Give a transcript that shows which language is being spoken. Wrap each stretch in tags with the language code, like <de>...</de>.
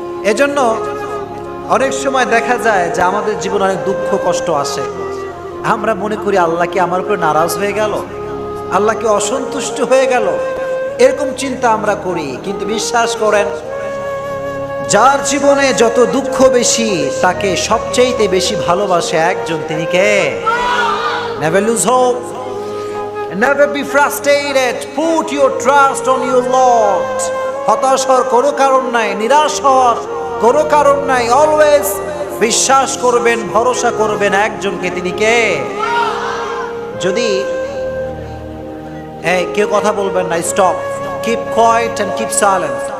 <bn>এজন্য অনেক সময় দেখা যায় যে আমাদের জীবনে অনেক দুঃখ কষ্ট আসে, আমরা মনে করি আল্লাহ কি আমার উপরে নারাজ হয়ে গেল, আল্লাহ কি অসন্তুষ্ট হয়ে গেল, এরকম চিন্তা আমরা করি। কিন্তু বিশ্বাস করেন, যার জীবনে যত দুঃখ বেশি তাকে সবচেয়ে বেশি ভালোবাসে একজন, তিনি কে?</bn> <en>Never lose hope, never be frustrated, put your trust on your Lord.</en> <bn>হতাশ হওয়ার কোনো কারণ নাই, নিরাশ হওয়ার কোনো কারণ নাই। অলওয়েজ বিশ্বাস করবেন, ভরসা করবেন একজনকে, তিনি কে? যদি কেউ কথা বলবেন না,</bn> <en>Stop, keep quiet and keep silent.</en>